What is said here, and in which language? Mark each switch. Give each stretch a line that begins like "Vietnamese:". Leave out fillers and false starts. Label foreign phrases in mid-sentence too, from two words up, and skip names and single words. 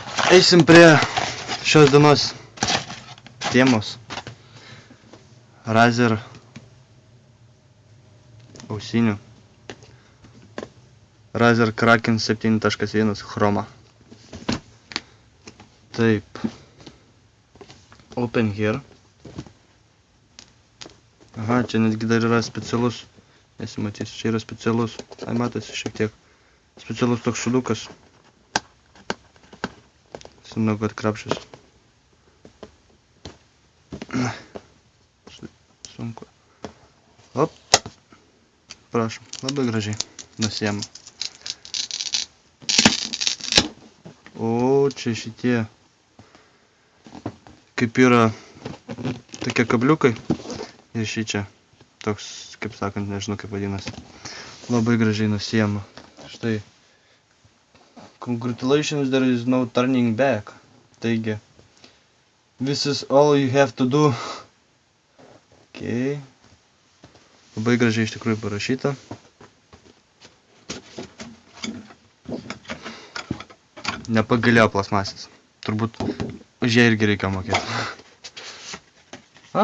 Lithuanian: Eisim prie šios dienos temos. Razer ausinių. Razer Kraken 7.1 Chroma. Taip.
English: Open here.
Lithuanian: Aha, čia netgi dar yra specialus. Nesimatys, čia yra specialus. Ai, matosi šiek tiek. Specialus toks šudukas. Simnau, kad krapšys. Sunku. Op. Prašom, labai gražiai. Nusiema. O, čia šitie. Kaip yra tokie kabliukai. Ir šį čia. Toks, kaip sakant, nežinau kaip vadinasi. Labai gražiai nusiema. Štai.
English: Congratulations, there is no turning back.
Lithuanian: Taigi.
English: This is all you have to do. Okay.
Lithuanian: Labai gražiai iš tikrųjų parašyta. Nepagailėjo plasmasės. Turbūt už ją irgi reikia mokėti. A?